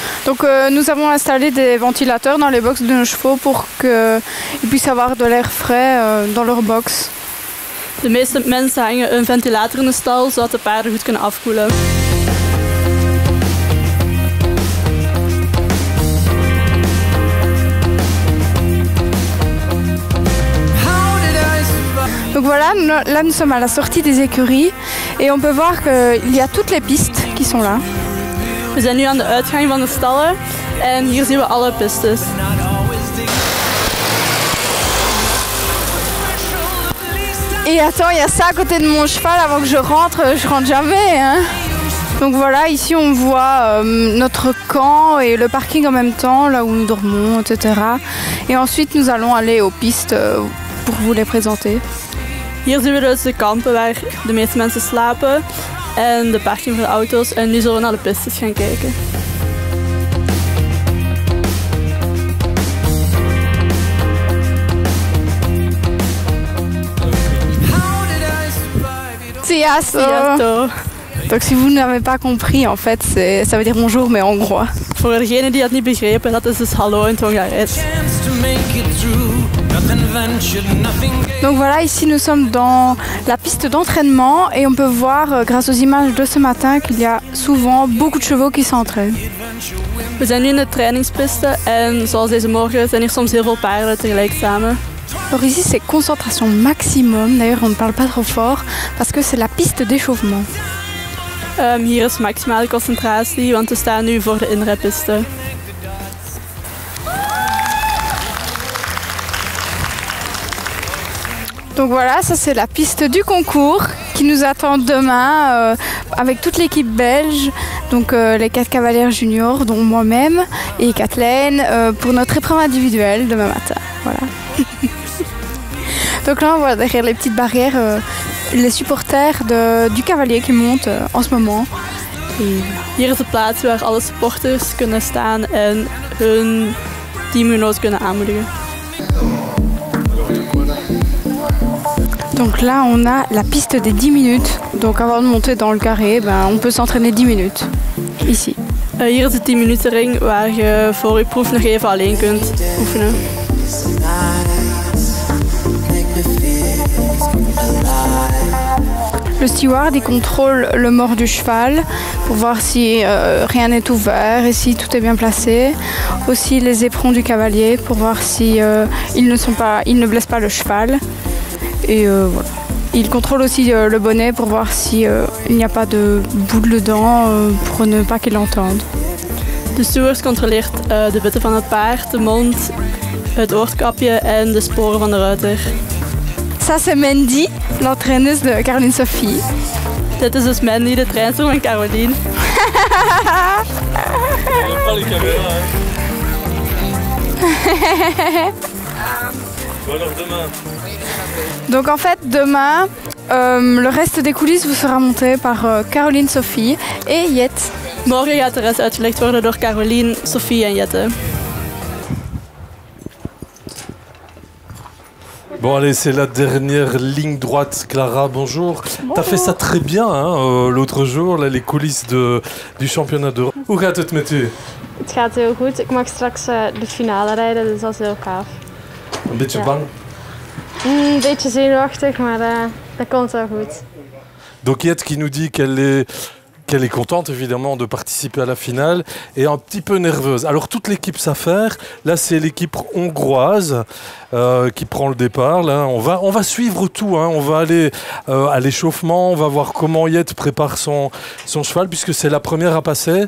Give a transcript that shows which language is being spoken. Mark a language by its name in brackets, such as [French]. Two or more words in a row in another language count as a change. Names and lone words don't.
[French] Donc nous avons installé des ventilateurs dans les box de nos chevaux pour qu'ils puissent avoir de l'air frais dans leur box. [Dutch] De meeste mensen hangen een ventilator in de stal zodat de paarden goed kunnen afkoelen. [French] Donc voilà, là nous sommes à la sortie des écuries et on peut voir qu'il y a toutes les pistes qui sont là. [Dutch] We zijn nu aan de uitgang van de stallen en hier zien we alle pistes. [French] Et attends, il y a ça à côté de mon cheval avant que je rentre jamais. Hein. Donc voilà, ici on voit notre camp et le parking en même temps, là où nous dormons, etc. Et ensuite nous allons aller aux pistes pour vous les présenter. [Dutch] Hier zien we dus de kampen waar de meeste mensen slapen en de parking voor de auto's. En nu zullen we naar de pistes gaan kijken. [French] Sziasztok! Donc si vous n'avez pas compris, en fait, ça veut dire bonjour, mais en hongrois. [Dutch] Voor degenen die dat niet begrepen, dat is dus hallo in het Hongaars. [French] Donc voilà, ici nous sommes dans la piste d'entraînement et on peut voir, grâce aux images de ce matin, qu'il y a souvent beaucoup de chevaux qui s'entraînent. [Dutch] We zijn nu in de trainingspiste en zoals deze morgen zijn hier soms heel veel paarden tegelijk samen. [French] Alors ici c'est concentration maximum, d'ailleurs on ne parle pas trop fort parce que c'est la piste d'échauffement. [Dutch] Hier is maximale concentratie, want we staan nu voor de inrijpiste. [French] Donc voilà, ça c'est la piste du concours qui nous attend demain avec toute l'équipe belge, donc les 4 cavalières juniors, dont moi-même et Kathleen, pour notre épreuve individuelle demain matin. Voilà. Donc là on voit derrière les petites barrières les supporters du cavalier qui montent en ce moment. [Dutch] Hier is de plaats waar alle supporters kunnen staan en hun teamgenoten kunnen aanmoedigen. [French] Donc là on a la piste des 10 minutes. Donc avant de monter dans le carré, on peut s'entraîner 10 minutes. Ici. [Dutch] Hier is de 10 minuten ring waar je voor je proef nog even alleen kunt oefenen. [French] Le steward il contrôle le mort du cheval pour voir si rien n'est ouvert et si tout est bien placé. Aussi les éperons du cavalier pour voir si ils ne blessent pas le cheval. Et voilà. Il contrôle aussi le bonnet pour voir si il n'y a pas de boule dedans pour ne pas qu'il l'entende. [Dutch] De steward controleert de witte van het paard, de mond, het oorkapje en de sporen van de ruiter. [French] Ça c'est Mandy, l'entraîneuse de Caroline Sophie. [Dutch] Dit is dus Mandy, de trainster van Caroline. [French] Pas les caméras, hein. Bon alors demain. Donc en fait demain, le reste des coulisses vous sera monté par Caroline Sophie et Jet. [Dutch] Morgen gaat de rest uitgelegd worden door Caroline, Sophie en Jette. [French] Bon allez, c'est la dernière ligne droite. Clara, bonjour. T'as fait ça très bien hein, l'autre jour, là, les coulisses du championnat d'Europe. [Dutch] Hoe gaat het met u? Het gaat heel goed. Ik mag straks de finale rijden, dus dat is heel gaaf. Een beetje bang? Een beetje zenuwachtig, maar dat komt wel goed. [French] Donc Yette qui nous dit qu'elle est contente évidemment de participer à la finale et un petit peu nerveuse. Alors toute l'équipe s'affaire, là c'est l'équipe hongroise qui prend le départ. Là, on va suivre tout, hein. On va aller à l'échauffement, on va voir comment Yette prépare son cheval puisque c'est la première à passer.